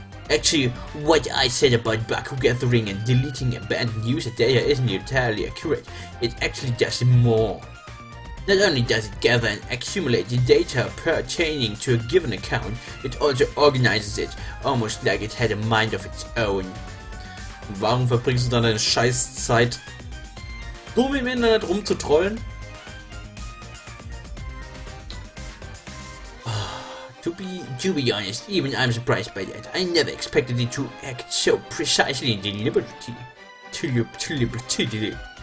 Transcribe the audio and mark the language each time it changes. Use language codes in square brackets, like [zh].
[en] Actually, what I said about Baku gathering and deleting abandoned user data isn't entirely accurate, it actually does more. Not only does it gather and accumulate the data pertaining to a given account, it also organizes it, almost like it had a mind of its own. [de] Warum verbringst du dann deine Scheißzeit, dumm im Internet rumzutrollen? [en] To be honest, even I'm surprised by that. I never expected it to act so precisely and deliberately.